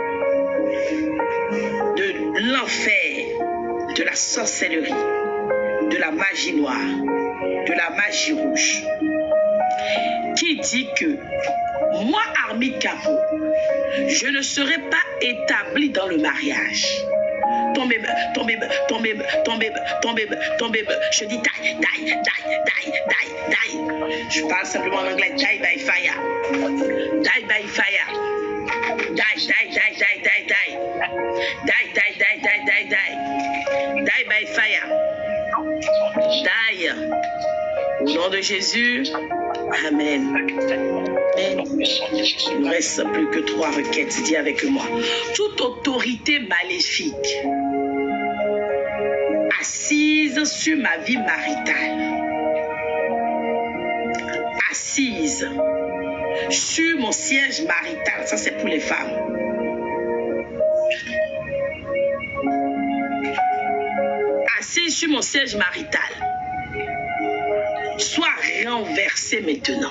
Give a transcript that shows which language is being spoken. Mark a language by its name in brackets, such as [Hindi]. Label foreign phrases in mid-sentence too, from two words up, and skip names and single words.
[French] de l'enfer, de la sorcellerie, de la magie noire, de la magie rouge, qui dit que moi, Armie Capot, je ne serai pas établi dans le mariage. Tombez. Je dis die. Je parle simplement en anglais. [English] Die by fire. Die by fire. Die by fire. Die. [French] Au nom de Jésus. Amen. Amen. Il ne reste plus que 3 requêtes. Dis avec moi. Toute autorité maléfique assise sur ma vie maritale, assise sur mon siège marital, ça c'est pour les femmes, assise sur mon siège marital, soit renversée maintenant.